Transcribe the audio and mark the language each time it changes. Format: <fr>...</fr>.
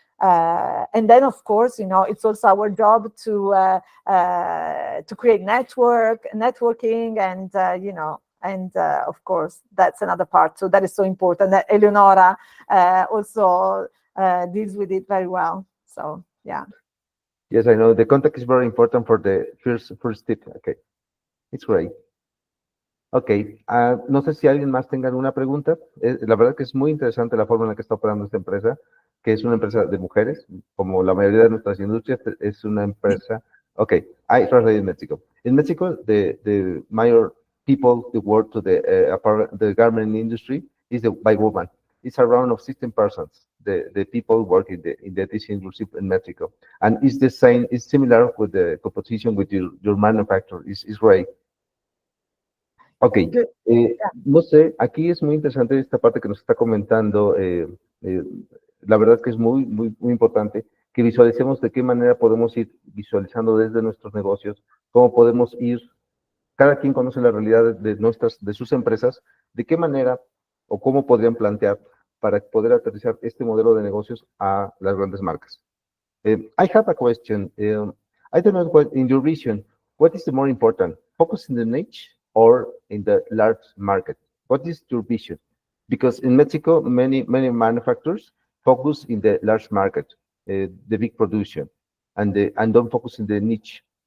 <en>And then, of course, you know, it's also our job to create networking, and you know, and of course, that's another part. So that is so important. That Eleonora also deals with it very well. So yeah. Yes, I know the contact is very important for the first tip. Okay, it's great.</en> <es>Ok, no sé si alguien más tenga alguna pregunta. La verdad que es muy interesante la forma en la que está operando esta empresa, que es una empresa de mujeres, como la mayoría de nuestras industrias, es una empresa.</es> <en>Okay, I translate in Mexico. In Mexico, the major people who work to the garment industry is by women. It's around of 16%. The people work in this industry in Mexico, and it's the same. It's similar with the composition with your manufacturer. It's great.</en> <es>Ok, no sé, aquí es muy interesante esta parte que nos está comentando. La verdad que es muy importante que visualicemos de qué manera podemos ir visualizando desde nuestros negocios, cómo podemos ir, cada quien conoce la realidad de sus empresas, de qué manera o cómo podrían plantear para poder aterrizar este modelo de negocios a las grandes marcas.</es> <en>I have a question. I don't know what, in your vision, what is the more important, focus in the niche or in the large market? What is your vision? Because in Mexico, many manufacturers focus in the large market, the big production, and don't focus in the niche.</en>